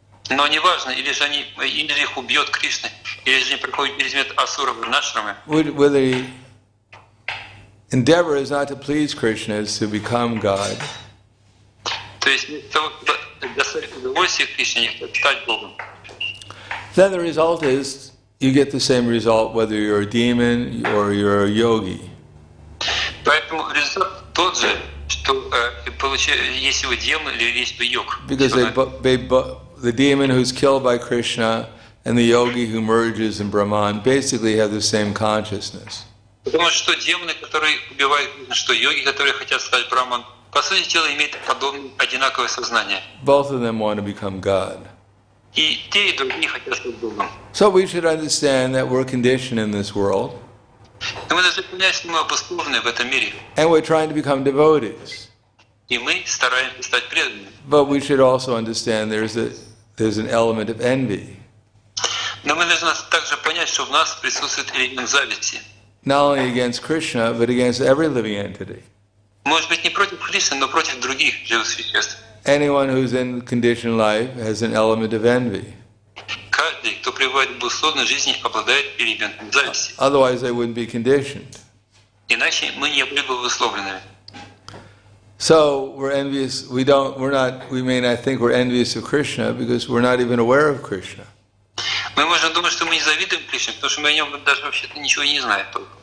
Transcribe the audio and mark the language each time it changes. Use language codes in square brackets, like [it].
[ru] но неважно, или же их убьет Кришна, или же они проходят через метод асура Варнашрамы, [en] whether the endeavor is not to please Krishna, it's to become God. [ru] то есть вместо того, чтобы достать удовольствие Кришне, они хотят стать Богом. [en] Then the result is you get the same result whether you're a demon or you're a yogi. [ru] Поэтому результат тот же, что если вы демон или если вы йог. [en] Because the demon who's killed by Krishna and the yogi who merges in Brahman basically have the same consciousness. [ru] Потому что демоны, которые убивают, что йоги, которые хотят стать Браман, по сути дела имеют одинаковое сознание. [en] Both of them want to become God. [ru] И те, и другие хотят стать Богом. [en] So we should understand that we're conditioned in this world [ru] И мы должны понять, что мы обусловлены в этом мире. [en] and we're trying to become devotees. [ru] И мы стараемся стать преданными. [en] But we should also understand there's an element of envy. [ru] Но мы должны также понять, что в нас присутствует элемент зависти. [en] Not only against Krishna, but against every living entity. [ru] Может быть, не против Кришны, но против других живых существ. [en] Anyone who's in conditioned life has an element of envy. [ru] Каждый, кто пребывает в условной жизни, обладает элементом зависти. [en] Otherwise, they wouldn't be conditioned. [ru] Иначе мы не были бы условленными. [en] So we're envious. We may not think we're envious of Krishna because we're not even aware of Krishna. [ru] Мы можем думать, что мы не завидуем Кришне, потому что мы о нем даже вообще-то ничего не знаем только.